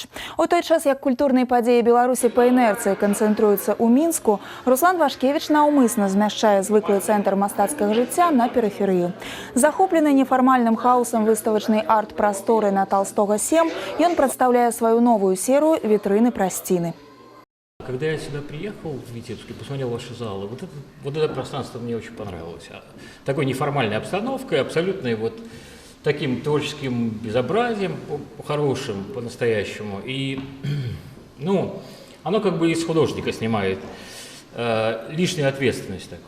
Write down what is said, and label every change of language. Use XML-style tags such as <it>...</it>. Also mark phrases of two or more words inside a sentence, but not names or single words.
<be>У той час, як культурныя падзеі Беларусі па інерцыі канцэнтруюцца ў Мінску, Руслан Вашкевіч наўмысна змяшчае звыклы цэнтр мастацкага жыцця на перыферыю. Захоплены нефармальным хаосам выставачнай арт-прасторы на Толстого 7, ён прадстаўляе сваю новую серыю «Вітрыны прасціны».</be> <ru>Когда я сюда приехал в Витебск и посмотрел ваши залы, вот это пространство мне очень понравилось. Такой неформальной обстановкой, абсолютно вот таким творческим безобразием, по-хорошему, по-настоящему. И, оно как бы из художника снимает лишнюю ответственность такую.</ru>